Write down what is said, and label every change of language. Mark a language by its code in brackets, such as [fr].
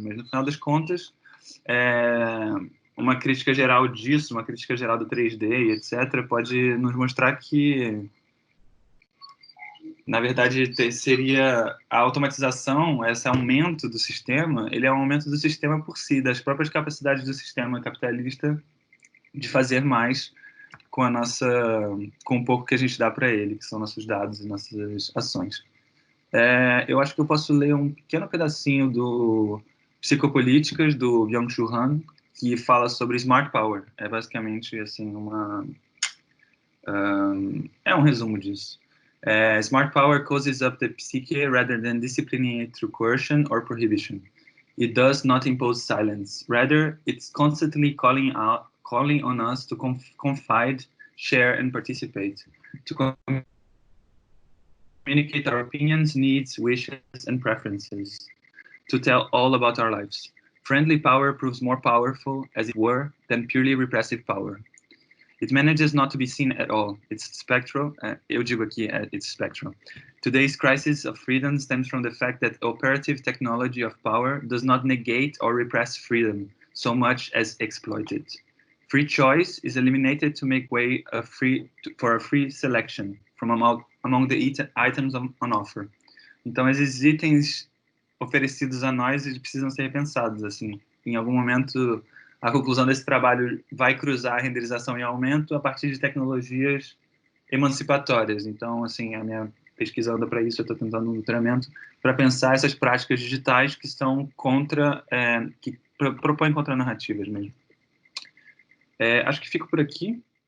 [pt] Mas, no final das contas, é, uma crítica geral disso, uma crítica geral do 3D e etc., pode nos mostrar que, na verdade, seria a automatização, esse aumento do sistema, ele é um aumento do sistema por si, das próprias capacidades do sistema capitalista de fazer mais com a nossa, com o pouco que a gente dá para ele, que são nossos dados e nossas ações. Eu acho que eu posso ler um pequeno pedacinho do Psicopolíticas, do Byung-Chul Han, que fala sobre Smart Power. É basicamente assim é um resumo disso. [en] Smart Power causes up the psyche rather than disciplining it through coercion or prohibition. It does not impose silence. Rather, it's constantly calling on us to confide, share, and participate. To communicate our opinions, needs, wishes, and preferences. To tell all about our lives. Friendly power proves more powerful, as it were, than purely repressive power. It manages not to be seen at all. It's spectral. [pt] Eu digo aqui, [en] it's spectral. Today's crisis of freedom stems from the fact that operative technology of power does not negate or repress freedom so much as exploit it. Free choice is eliminated to make way for a free selection from among the items on offer. [pt] Então, esses itens oferecidos a nós, eles precisam ser repensados, assim. Em algum momento, a conclusão desse trabalho vai cruzar a renderização e aumento a partir de tecnologias emancipatórias. Então, assim, a minha pesquisa anda para isso, eu estou tentando um doutoramento para pensar essas práticas digitais que estão que propõem contranarrativas mesmo. Acho que fico por aqui.